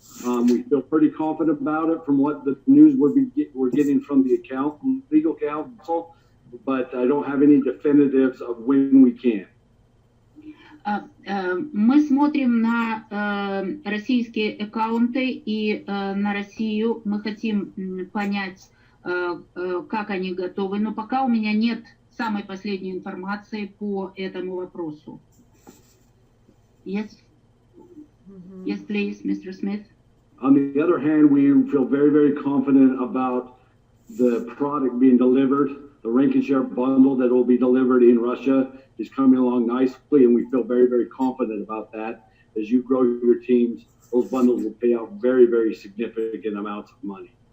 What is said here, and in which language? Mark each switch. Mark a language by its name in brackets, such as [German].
[English] We feel pretty confident about it from what the news we're getting from the legal counsel, but I don't have any definitives of when we can. [Russian] Мы смотрим на российские аккаунты и на Россию. Мы хотим понять, как они готовы, но пока у меня нет самой последней информации по этому вопросу. [English] Yes. Yes, please, Mr. Smith. On the other hand, we feel very, very confident about the product being delivered. The rank and share bundle that will be delivered in Russia is coming along nicely, and we feel very, very confident about that. As you grow your teams, those bundles will pay out very, very significant amounts of money.